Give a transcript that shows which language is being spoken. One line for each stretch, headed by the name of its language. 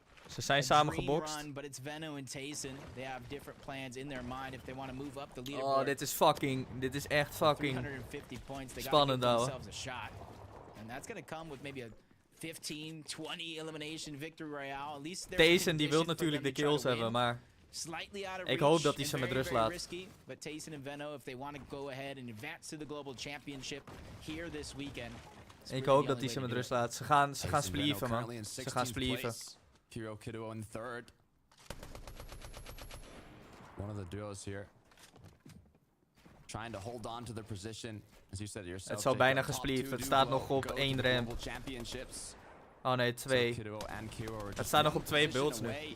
Dutch: Ze zijn samen gebokst.
English: Run, but it's Veno and Tayson. They have different plans in their mind if they want to move up the leaderboard.
Dutch: Oh, dit is echt fucking
English: 350 points. They
Dutch: spannend, ouwe.
English: themselves a shot. And that's going to come with maybe a 15, 20 elimination victory royale. At least
Dutch: Tayson die wil natuurlijk de kills hebben, maar ik hoop dat hij ze met rust laat.
English: But Tayson and Veno, if they want to go ahead and advance to the global championship here this weekend.
Dutch: Ik hoop dat hij ze met rust laat. Ze gaan splieven, man. Ze gaan splieven.
English: Kiro Kiddo in third. One of the duos here. Trying to hold on to their position. As you said yourself,
Dutch: het zal bijna gespliefd. Het staat nog op 1 ramp. Oh nee, 2. Het staat nog op 2 builds nu.